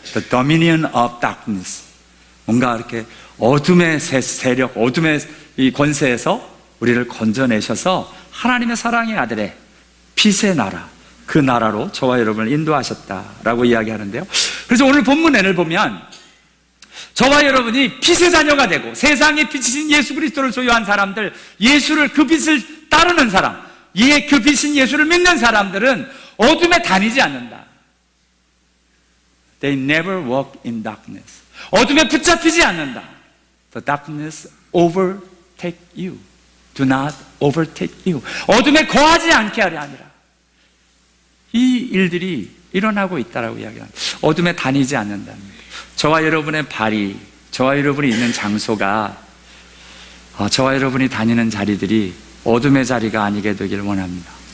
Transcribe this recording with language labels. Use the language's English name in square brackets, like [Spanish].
[English] The dominion of darkness. [Korean] 뭔가 이렇게 어둠의 세력, 어둠의 이 권세에서 우리를 건져내셔서 하나님의 사랑의 아들의 빛의 나라, 그 나라로 저와 여러분을 인도하셨다라고 이야기하는데요. 그래서 오늘 본문을 보면 저와 여러분이 빛의 자녀가 되고 세상의 빛이신 예수 그리스도를 소유한 사람들, 예수를, 그 빛을 따르는 사람, 그 빛인 예수를 믿는 사람들은 어둠에 다니지 않는다. [English] They never walk in darkness. [Korean] 어둠에 붙잡히지 않는다. [English] The darkness overtake you. Do not overtake you. [Korean] 어둠에 거하지 않게 하려 하니라. 이 일들이 일어나고 있다라고 이야기합니다. 어둠에 다니지 않는답니다. 저와 여러분의 발이, 저와 여러분이 있는 장소가, 저와 여러분이 다니는 자리들이 어둠의 자리가 아니게 되기를 원합니다.